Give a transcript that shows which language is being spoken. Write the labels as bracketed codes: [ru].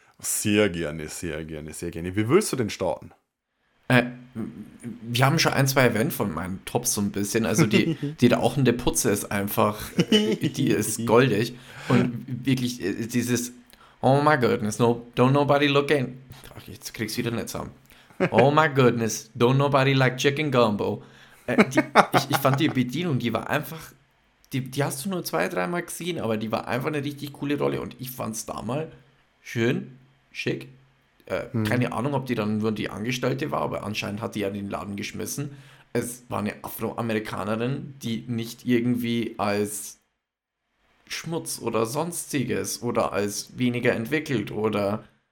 [de] Sehr gerne, sehr gerne, sehr gerne. Wie willst du denn starten? Wir haben schon ein, zwei erwähnt von meinen Tops so ein bisschen. Also die da auch in der Putze ist einfach, die ist goldig. Und wirklich dieses, [en] oh my goodness, no, don't nobody look in. [de] Ach, jetzt kriegst du wieder nicht zusammen. [en] Oh my goodness, don't nobody like chicken gumbo. [de] Ich fand die Bedienung, die war einfach, die hast du nur zwei, dreimal gesehen, aber die war einfach eine richtig coole Rolle. Und ich fand's damals schön, schick. Keine Ahnung, ob die dann nur die Angestellte war, aber anscheinend hat die ja den Laden geschmissen. Es war eine Afroamerikanerin, die nicht irgendwie als Schmutz oder sonstiges oder als weniger entwickelt oder...